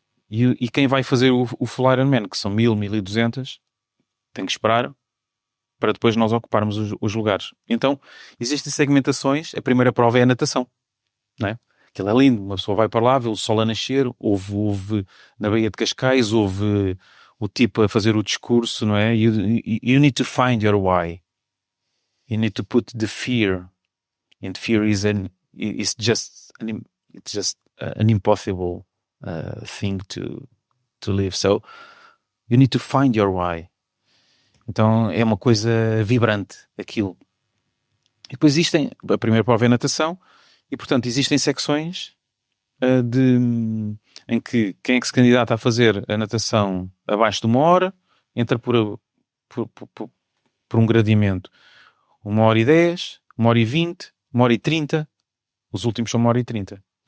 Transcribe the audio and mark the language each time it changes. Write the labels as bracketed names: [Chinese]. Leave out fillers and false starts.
[Portuguese] E quem vai fazer o Full Ironman, que são 1.000, 1.200, tem que esperar para depois nós ocuparmos os lugares. Então, existem segmentações. A primeira prova é a natação, não é? Aquilo é lindo. Uma pessoa vai para lá, vê o sol a nascer, ouve na Baía de Cascais, ouve o tipo a fazer o discurso, não é? [English] You need to find your why. You need to put the fear. And fear it's just an impossible thing to live. So, you need to find your why. [Portuguese] Então, é uma coisa vibrante, aquilo. E depois a primeira prova é a natação, e portanto existem secções em que quem é que se candidata a fazer a natação abaixo de 1 hora entra por um gradeamento 1h10, 1h20, 1h30, os últimos são 1h30.